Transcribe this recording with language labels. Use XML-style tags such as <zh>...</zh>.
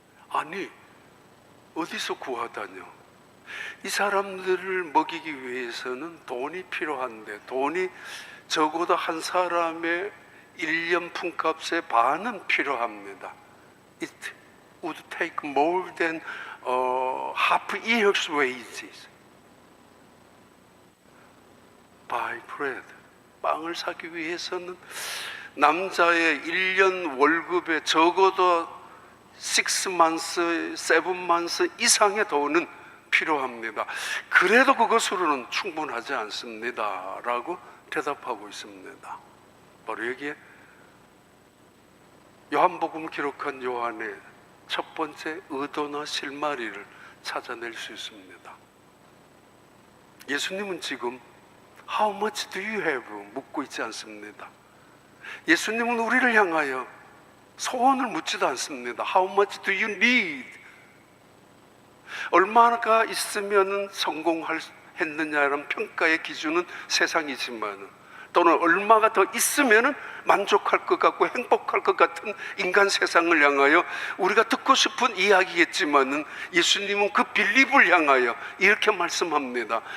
<ko>아니, 어디서 구하다뇨? 이 사람들을 먹이기 위해서는 돈이 필요한데, 돈이 적어도 한 사람의 1년 품값의 반은 필요합니다.</ko> <en>It would take more than half year's wages. Buy bread.</en> <ko>빵을 사기 위해서는 남자의 1년 월급에 적어도</ko> <en>6 months, 7 months</en> <ko>이상의 돈은 필요합니다. 그래도 그것으로는 충분하지 않습니다 라고 대답하고 있습니다. 바로 여기에 요한복음을 기록한 요한의 첫 번째 의도나 실마리를 찾아낼 수 있습니다. 예수님은 지금</ko> <en>How much do you have?</en> <ko>묻고 있지 않습니다. 예수님은 우리를 향하여 소원을 묻지도 않습니다.</ko> <en>How much do you need?</en> <ko>얼마가 있으면 성공했느냐라는 평가의 기준은 세상이지만, 또는 얼마가 더 있으면 만족할 것 같고 행복할 것 같은 인간 세상을 향하여 우리가 듣고 싶은 이야기겠지만, 예수님은 그 빌립을 향하여 이렇게 말씀합니다.</ko>